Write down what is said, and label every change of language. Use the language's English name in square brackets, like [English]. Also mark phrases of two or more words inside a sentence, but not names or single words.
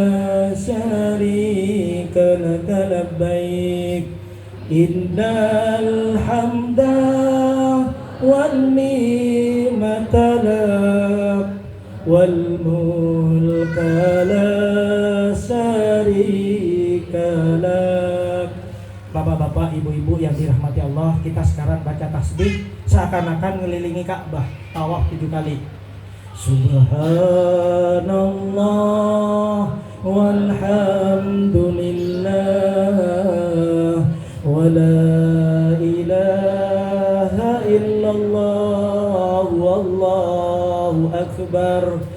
[Arabic] شريك لك لبيك إن الحمد والنعمة لك والملك لا شريك لك. [Indonesian] Bapak-bapak, ibu-ibu yang dirahmati Allah, kita sekarang baca tasbih seakan-akan ngelilingi Ka'bah, tawaf 7 kali. [Arabic] سبحان الله والحمد لله ولا إله إلا الله والله أكبر.